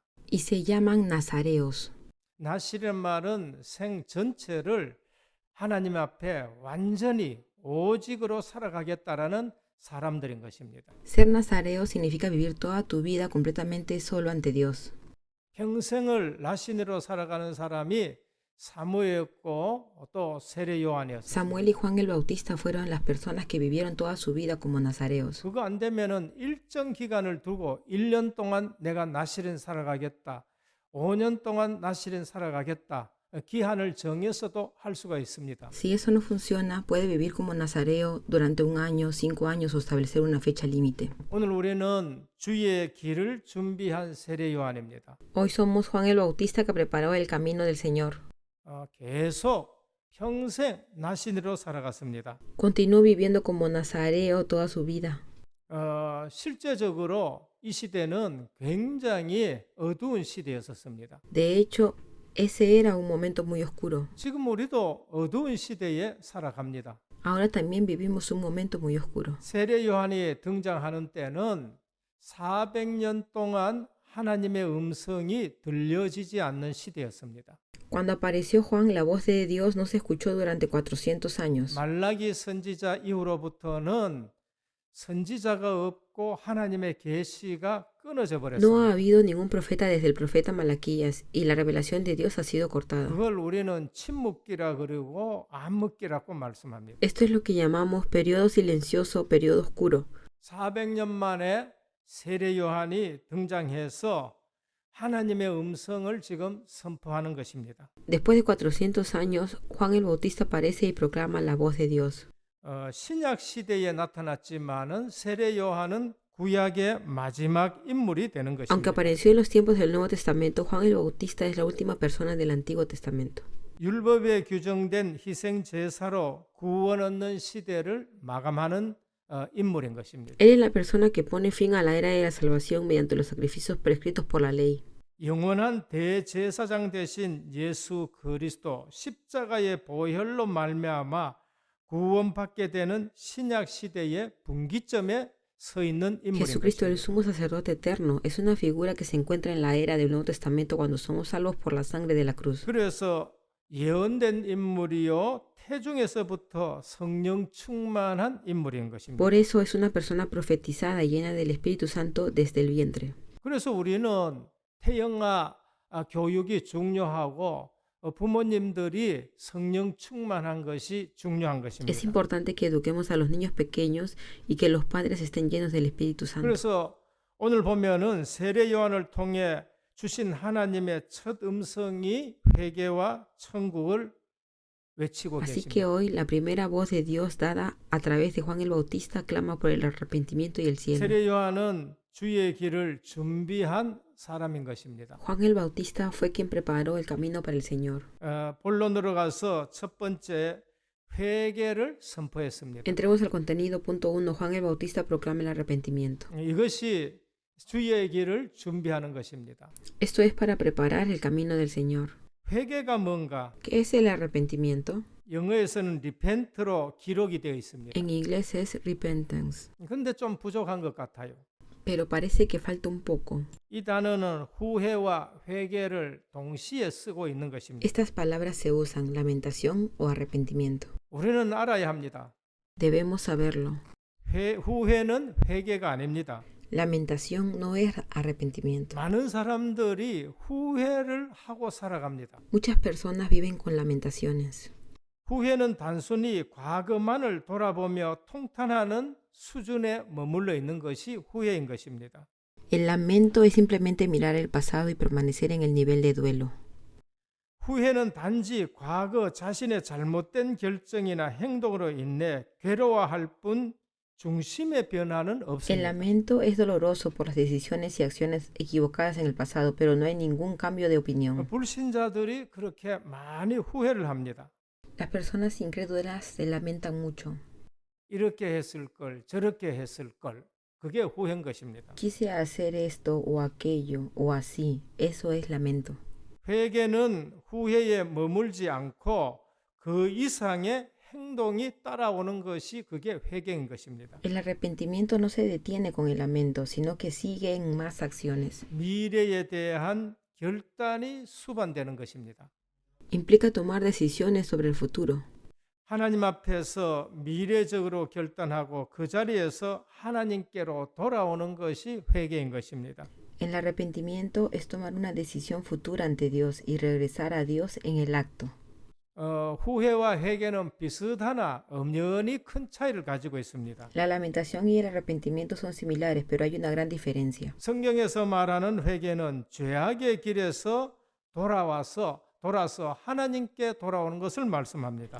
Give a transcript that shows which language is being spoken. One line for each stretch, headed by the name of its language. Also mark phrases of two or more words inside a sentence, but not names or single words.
Spanish: Y se llaman nazareos.
Korean: 나시린 말은 생 전체를 하나님 앞에 완전히 오직으로 살아가겠다라는 사람들인 것입니다.
Spanish: Ser nazareo significa vivir toda tu vida completamente solo ante Dios.
Korean: 평생을 나신으로 살아가는 사람이 사무엘이었고 또 세례 요한이었습니다.
Spanish: Samuel y Juan el Bautista fueron las personas que vivieron toda su vida como nazareos.
Korean: 그거 안 되면은 일정 기간을 두고 1년 동안 내가 나실은 살아가겠다. 5년 동안 나실은 살아가겠다. 기한을 정해서도 할 수가 있습니다.
Spanish: Si eso no funciona, puede vivir como nazareo durante 1 año, 5 años o establecer una fecha límite.
Korean: 오늘 우리는 주의 길을 준비한 세례 요한입니다.
Spanish: Hoy somos Juan el Bautista que preparó el camino del Señor.
Korean: 계속 평생 나신으로 살아갔습니다.
Spanish: Continuó viviendo como nazareo toda su vida.
Korean: 실제적으로 이 시대는 굉장히 어두운 시대였었습니다.
Spanish: De hecho, ese era un momento muy oscuro.
Korean: 지금 우리도 어두운 시대에 살아갑니다.
Spanish: Ahora también vivimos un momento muy oscuro.
Korean: 세례 요한이 등장하는 때는 400년 동안 하나님의 음성이 들려지지 않는 시대였습니다.
Spanish: Cuando apareció Juan, la voz de Dios no se escuchó durante 400 años.
Korean: 말라기 선지자 이후로부터는 선지자가 없고 하나님의 계시가 끊어져
Spanish: No ha
Korean: 버렸습니다.
Spanish: habido ningún profeta desde el profeta Malaquías y la revelación de Dios ha sido cortada.
Korean: 그걸 우리는 침묵기라 그러고 암묵기라고 말씀합니다.
Spanish: Esto es lo que llamamos periodo silencioso, periodo oscuro.
Korean: 400년 만에 세례 요한이 등장해서 하나님의 음성을 지금 선포하는 것입니다.
Spanish: Después de 400 años, Juan el Bautista aparece y proclama la voz de Dios.
Korean: 신약 시대에 나타났지만은 세례 요한은 구약의 마지막 인물이 되는
Spanish: Aunque
Korean: 것입니다.
Spanish: apareció en los tiempos del Nuevo Testamento, Juan el Bautista es la última persona del Antiguo Testamento.
Korean: 율법에 규정된 희생 제사로 구원 얻는 시대를 마감하는 인물인 것입니다.
Spanish: Él es la persona que pone fin a la era de la salvación mediante los sacrificios prescritos por la ley.
Korean: 영원한 대제사장 되신 예수 그리스도 십자가의 보혈로 말미암아 구원받게 되는 신약 시대의 분기점에 서 있는 인물인
Spanish: Jesucristo, el
Korean: 것입니다.
Spanish: sumo sacerdote eterno, es una figura que se encuentra en la era del Nuevo Testamento cuando somos salvos por la sangre de la cruz.
Korean: 그래서 예언된 인물이요 태중에서부터 성령 충만한 인물인 것입니다.
Spanish: Por eso es una persona profetizada y llena del Espíritu Santo desde el vientre.
Korean: 그래서 우리는 태영아 교육이 중요하고 부모님들이 성령 충만한 것이 중요한
Spanish: Es
Korean: 것입니다.
Spanish: importante que eduquemos a los niños pequeños y que los padres estén llenos del Espíritu Santo.
Korean: 그래서 오늘 보면은 세례 요한을 통해 주신 하나님의 첫 음성이 회개와 천국을 외치고
Spanish: Así que
Korean: 계십니다.
Spanish: hoy la primera voz de Dios dada a través de Juan el Bautista clama por el arrepentimiento y el cielo.
Korean: 세례 요한은 주의 길을 준비한 사람인 것입니다.
Spanish: Juan el Bautista fue quien preparó el camino para el Señor.
Korean: 본론으로 가서 첫 번째 회개를 선포했습니다.
Spanish: Entremos al contenido. Punto 1. Juan el Bautista proclama el arrepentimiento.
Korean: 이것이 주의 길을 준비하는 것입니다.
Spanish: Esto es para preparar el camino del Señor.
Korean: 회개가 뭔가?
Spanish: ¿Qué es el arrepentimiento?
Korean: 영어에서는 repent로 기록이 되어 있습니다.
Spanish: En inglés es repentance,
Korean: 근데 좀 부족한 것 같아요.
Spanish: pero parece que falta un poco.
Korean: 이 단어는 후회와 회개를 동시에 쓰고 있는 것입니다.
Spanish: Estas palabras se usan, lamentación o arrepentimiento.
Korean: 우리는 알아야 합니다.
Spanish: Debemos saberlo.
Korean: 후회는 회개가 아닙니다.
Spanish: Lamentación no es arrepentimiento.
Korean: 많은 사람들이 후회를 하고 살아갑니다.
Spanish: Muchas personas viven con lamentaciones.
Korean: 후회는 단순히 과거만을 돌아보며 통탄하는 수준에 머물러 있는 것이 후회인 것입니다.
Spanish: El lamento es simplemente mirar el pasado y permanecer en el nivel de duelo.
Korean: 후회는 단지 과거 자신의 잘못된 결정이나 행동으로 인해 괴로워할 뿐 중심의 변화는
Spanish: El
Korean: 없습니다.
Spanish: lamento es doloroso por las decisiones y acciones equivocadas en el pasado, pero no hay ningún cambio de opinión.
Korean: 불신자들이 그렇게 많이 후회를 합니다.
Spanish: Las personas incrédulas se lamentan mucho.
Korean: 이렇게 했을 걸, 저렇게 했을 걸. 그게 후회인 것입니다.
Spanish: Quise hacer esto o aquello o así. Eso es lamento.
Korean: 회개는 후회에 머물지 않고 그 이상의 행동이 따라오는 것이 그게 회개인 것입니다.
Spanish: El arrepentimiento no se detiene con el lamento, sino que sigue en más acciones.
Korean: 미래에 대한 결단이 수반되는 것입니다.
Spanish: Implica tomar decisiones sobre el futuro.
Korean: 하나님 앞에서 미래적으로 결단하고 그 자리에서 하나님께로 돌아오는 것이 회개인 것입니다.
Spanish: El arrepentimiento es tomar una decisión futura ante Dios y regresar a Dios en el acto.
Korean: 후회와 회개는 비슷하나 엄연히 큰 차이를 가지고 있습니다.
Spanish: La lamentación y el arrepentimiento son similares, pero hay una gran diferencia.
Korean: 성경에서 말하는 회개는 죄악의 길에서 돌아서 하나님께 돌아오는 것을 말씀합니다.